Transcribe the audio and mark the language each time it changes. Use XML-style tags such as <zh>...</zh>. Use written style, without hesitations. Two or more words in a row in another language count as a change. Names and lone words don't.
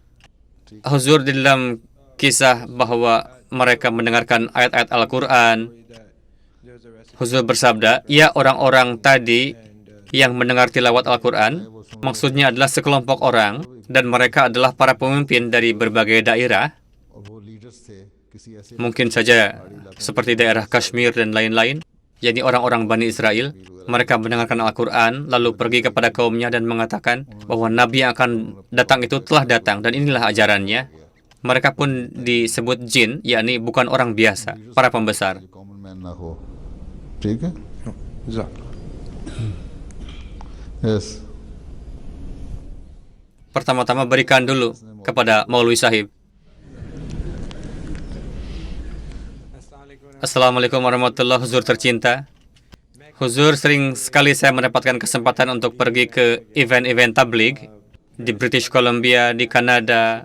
<id>Huzur di dalam kisah bahwa mereka mendengarkan ayat-ayat Al-Quran, Huzur bersabda, ya orang-orang tadi yang mendengar tilawat Al-Quran, maksudnya adalah sekelompok orang, dan mereka adalah para pemimpin dari berbagai daerah,</id> <ur>اور وہ لیڈرز تھے کسی ایسے</ur> <id>mungkin saja seperti daerah Kashmir dan lain-lain, yakni orang-orang Bani Israel. Mereka mendengarkan Al-Quran, lalu pergi kepada kaumnya dan mengatakan bahwa Nabi yang akan datang itu telah datang, dan inilah ajarannya. Mereka pun disebut jin, yakni bukan orang biasa, para pembesar.</id> <en>common man</en> <ur>نہ ہو ٹھیک ہے यस</ur> <id>Pertama-tama berikan dulu kepada Maulwi Sahib.</id> <ar>السلام عليكم ورحمة الله وبركاته,</ar> <id>Huzur tercinta. Huzur, sering sekali saya mendapatkan kesempatan untuk pergi ke event-event tabligh di British Columbia, di Kanada.</id>